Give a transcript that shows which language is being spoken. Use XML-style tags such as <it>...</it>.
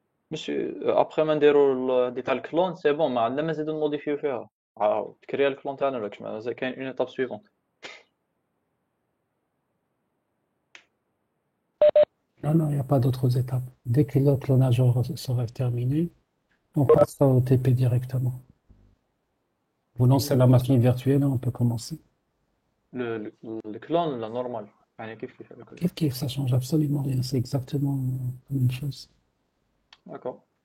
<fr>Monsieur, après</fr> <ar>ما نديرو دي تاع الكلون سي بون، ما عندنا ما نزيدو نموديفيو فيها. تكريا الكلون تاعنا راك مازال كاين اون ايتاب سويفونت.</ar> <fr>Non, non, il n'y a pas d'autres étapes. Dès que le clonage sera terminé, on passera au TP directement. Vous lancez la machine virtuelle et on peut commencer.</fr> <ar>الكلون لا نورمال، يعني كيف هذاك</ar> <fr>Kif, ça change absolument rien. C'est exactement la même chose.</fr> <ar>داكور.</ar>